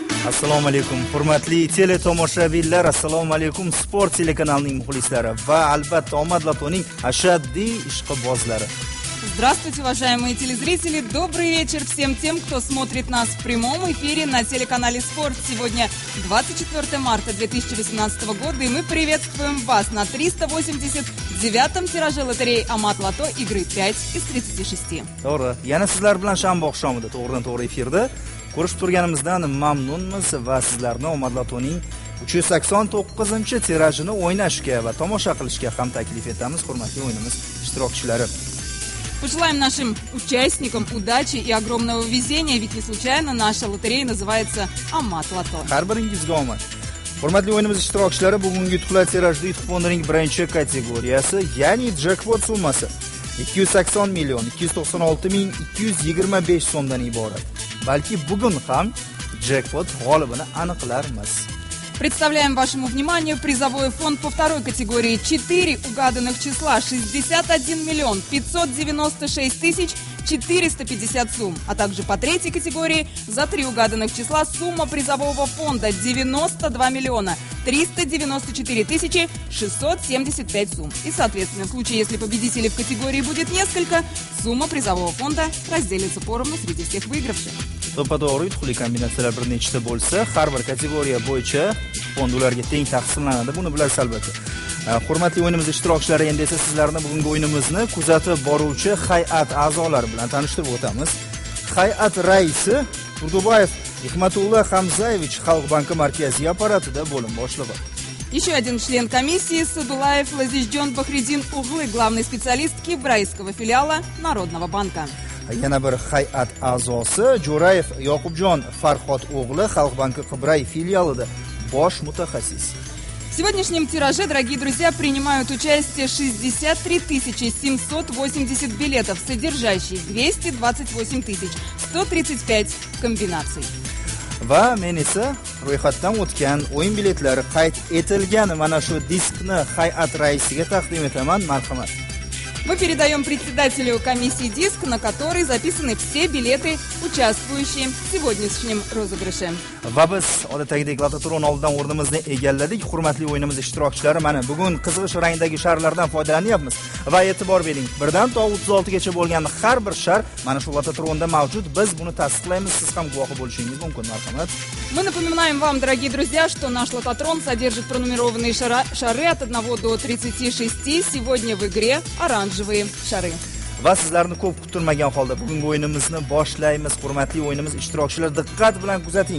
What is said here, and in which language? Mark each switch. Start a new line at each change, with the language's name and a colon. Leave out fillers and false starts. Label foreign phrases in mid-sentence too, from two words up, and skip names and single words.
Uzbek: Assalomu alaykum. Hurmatli teletomoshabinlar, assalomu alaykum. Sport telekanalining muxlislari va albatta Omad Lotoning ashaddiy ishqibozlari.
Russian: Здравствуйте, уважаемые телезрители! Добрый вечер всем тем, кто смотрит нас в прямом эфире на телеканале «Спорт». Сегодня 24 марта 2018 года, и мы приветствуем вас на 389-м тираже лотереи «Амат Лото» игры 5 из 36.
Uzbek: To'g'ri. Yana sizlar bilan shanba oqshomida to'g'ridan-to'g'ri efirda ko'rishib turganimizdan mamnunmiz va sizlarni Omad Lotoning 389-tirajini o'ynashga va tomosha qilishga ham taklif etamiz, hurmatli o'yinimiz ishtirokchilari.
Russian: Пожелаем нашим участникам удачи и огромного везения, ведь не случайно наша лотерея называется «Амат Лото».
Uzbek: Har biringizga omad. Hurmatli o'yinimiz ishtirokchilari, bugungi yutuqlar tirajli yutuq fondining birinchi kategoriyasi, ya'ni jackpot summasi 280 million 296 ming 225 so'mdan iborat. Balki bugun ham jackpot g'olibini aniqlarmiz.
Russian: Представляем вашему вниманию призовой фонд по второй категории. 4 угаданных числа, 61 миллион 596 тысяч 450 сумм. А также по третьей категории за 3 угаданных числа сумма призового фонда 92 миллиона 394 тысячи 675 сумм. И, соответственно, в случае, если победителей в категории будет несколько, сумма призового фонда разделится поровну среди всех выигравших.
Uzbek: To'g'ri yutuqli kombinatsiyalar bir nechta bo'lsa, har bir kategoriya bo'yicha fond ularga teng taqsimlanadi. Buni bilasiz albatta. Hurmatli o'yinimiz ishtirokchilari, endi esa sizlarni bugungi o'yinimizni kuzatib boruvchi hay'at a'zolari bilan tanishtirib o'tamiz. Hay'at raisi Turdubayev Hikmatullo Hamzayevich Xalq banki markaziy apparatida bo'lim boshlig'i.
Russian: Еще один член комиссии Садулаев Лазижден Бахридин Углы, главный специалист кибрайского филиала Народного банка.
Uzbek: Yana bir hay'at a'zosi Jo'rayev Yoqubjon Farhod o'g'li Xalq banki Qibray filialida bosh mutaxassis.
Russian: В сегодняшнем тираже, дорогие друзья, принимают участие 63 780 билетов, содержащие 228 135 комбинаций.
Uzbek: Va men esa ro'yxatdan o'tgan o'yin biletlari qayd etilgan mana shu diskni hay'at raisiga taqdim etaman, marhamat.
Russian: Мы передаем председателю комиссии диск, на который записаны все билеты, участвующие в сегодняшнем розыгрыше.
Uzbek: Va biz odatdagidek Lototron oldidan o'rnimizni egalladik. Hurmatli o'yinimiz ishtirokchilari, mana bugun qizg'ish rangdagi sharlardan foydalanyapmiz. Va e'tibor bering, 1 dan to 36 gacha bo'lgan har bir shar mana shu Lototronda mavjud. Biz buni tasdiqlaymiz, siz ham guvohi bo'lishingiz mumkin, marhamat.
Russian: Мы напоминаем вам, дорогие друзья, что наш Лототрон содержит пронумерованные шары от 1 до 36. Сегодня в игре оранжевые шары.
Uzbek: Va sizlarni ko'p kutilmagan holda bugungi o'yinimizni boshlaymiz. Hurmatli o'yinimiz ishtirokchilari, diqqat bilan kuzating.